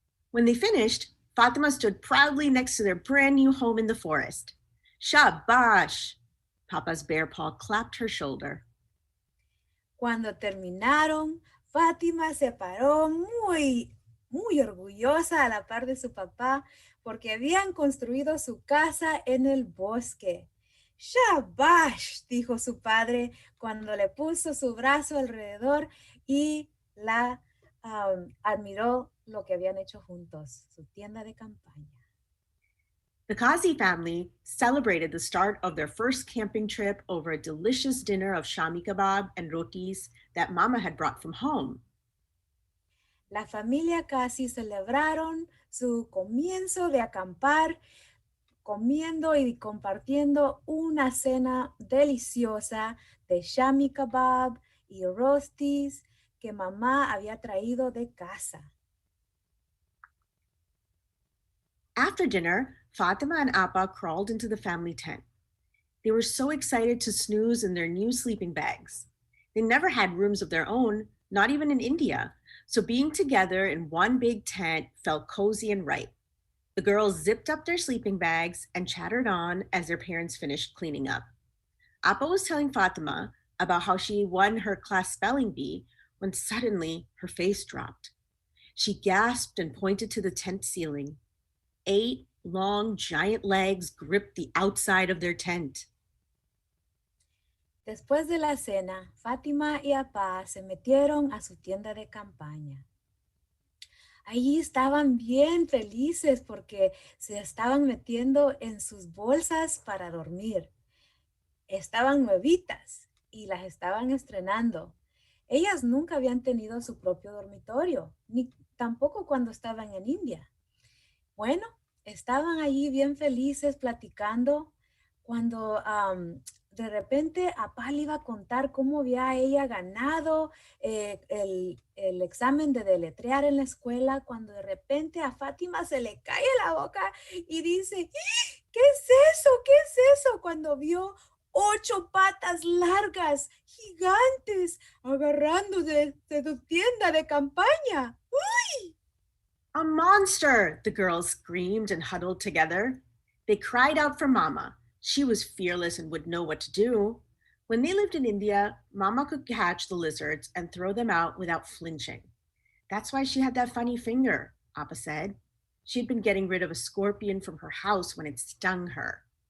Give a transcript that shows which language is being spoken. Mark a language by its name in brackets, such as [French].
[English] When they finished, Fatima stood proudly next to their brand new home in the forest. Shabash! Papa's bear paw clapped her shoulder. [Spanish] Cuando terminaron, Fátima se paró muy orgullosa a la par de su papá porque habían construido su casa en el bosque. ¡Shabash!, dijo su padre cuando le puso su brazo alrededor y la admiró lo que habían hecho juntos, su tienda de campaña. [English] The Kazi family celebrated the start of their first camping trip over a delicious dinner of shami kebab and rotis that Mama had brought from home. [Spanish] La familia casi celebraron su comienzo de acampar comiendo y compartiendo una cena deliciosa de shami kebab y rostis que mamá había traído de casa. [English] After dinner, Fatima and Appa crawled into the family tent. They were so excited to snooze in their new sleeping bags. They never had rooms of their own, not even in India, so being together in one big tent felt cozy and right. The girls zipped up their sleeping bags and chattered on as their parents finished cleaning up. Appa was telling Fatima about how she won her class spelling bee when suddenly her face dropped. She gasped and pointed to the tent ceiling. 8 long, giant legs gripped the outside of their tent. [Spanish] Después de la cena, Fátima y Apá se metieron a su tienda de campaña. Allí estaban bien felices porque se estaban metiendo en sus bolsas para dormir. Estaban nuevitas y las estaban estrenando. Ellas nunca habían tenido su propio dormitorio, ni tampoco cuando estaban en India. Bueno, estaban allí bien felices platicando cuando de repente Apá le iba a contar cómo había ella ganado el examen de deletrear en la escuela, cuando de repente a Fátima se le cae la boca y dice, ¿qué es eso? ¿Qué es eso? Cuando vio 8 patas largas, gigantes, agarrándose de su tienda de campaña. ¡Uy! [English] A monster, the girls screamed and huddled together. They cried out for Mama. She was fearless and would know what to do. When they lived in India, Mama could catch the lizards and throw them out without flinching. That's why she had that funny finger, Appa said. She had been getting rid of a scorpion from her house when it stung her.